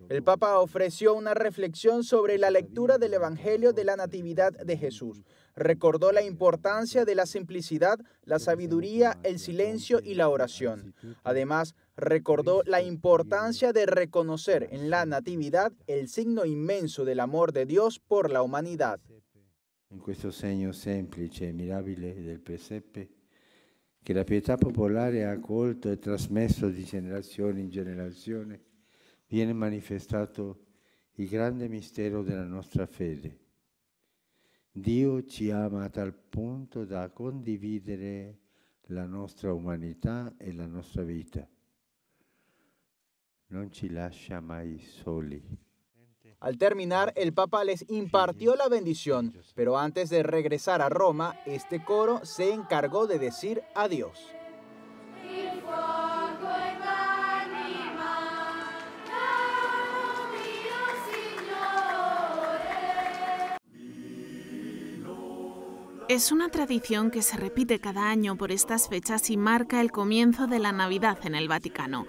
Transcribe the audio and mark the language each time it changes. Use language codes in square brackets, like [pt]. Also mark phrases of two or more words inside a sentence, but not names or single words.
[es] El Papa ofreció una reflexión sobre la lectura del Evangelio de la Natividad de Jesús. Recordó la importancia de la simplicidad, la sabiduría, el silencio y la oración. Además, recordó la importancia de reconocer en la Natividad el signo inmenso del amor de Dios por la humanidad. [it] In questo segno semplice e mirabile del presepe, che la pietà popolare ha accolto e trasmesso di generazione in generazione, viene manifestato il grande mistero della nostra fede. Dio ci ama a tal punto da condividere la nostra umanità e la nostra vita. Non ci lascia mai soli. [es] Al terminar, el Papa les impartió la bendición, pero antes de regresar a Roma, este coro se encargó de decir adiós. Es una tradición que se repite cada año por estas fechas y marca el comienzo de la Navidad en el Vaticano.